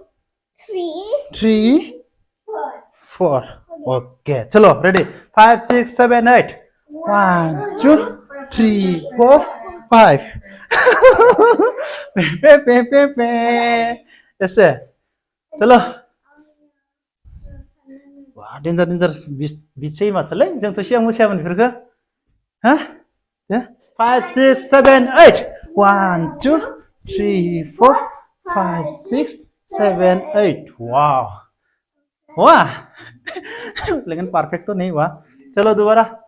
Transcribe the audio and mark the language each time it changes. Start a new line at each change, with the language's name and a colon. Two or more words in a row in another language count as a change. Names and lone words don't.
Hindi: 3 4 ओके चलो रेडी 5 6 7 8 1 2 3 4 5 पे पे पे पे ऐसे चलो वाह डेन्जर डेन्जर
Bodo: बिचै माथालै जोंथ' सिगां मोसायामोन बेफोरखौ हा
Hindi: 5 6 7 8 1 2 3 4 5 6 7 8 वाह वाह लेकिन परफेक्ट तो नहीं हुआ चलो दोबारा